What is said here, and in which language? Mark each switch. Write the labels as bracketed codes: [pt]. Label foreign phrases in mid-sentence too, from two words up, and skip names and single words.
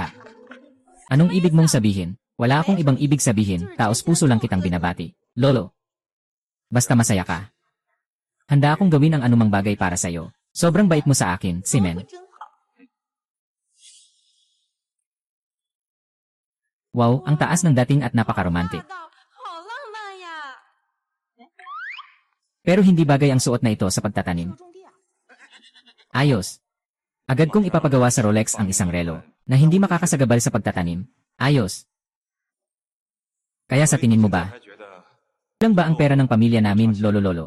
[tl] Anong ibig mong sabihin? Wala akong ibang ibig sabihin, taos puso lang kitang binabati. Lolo. Basta masaya ka. Handa akong gawin ang anumang bagay para sa'yo. Sobrang bait mo sa akin, Simen. [zh] 真好。 [tl] Wow, ang taas ng dating at napaka-romantic. [zh] 霸道，好浪漫呀！ [tl] Pero hindi bagay ang suot na ito sa pagtatanim. [zh] 种地啊， [tl] Ayos. Agad kong ipapagawa sa Rolex ang isang relo na hindi makakasagabal sa pagtatanim. Ayos. Kaya sa tingin mo ba, [zh] 还觉得 [tl] ilang ba ang pera ng pamilya namin, lolo-lolo?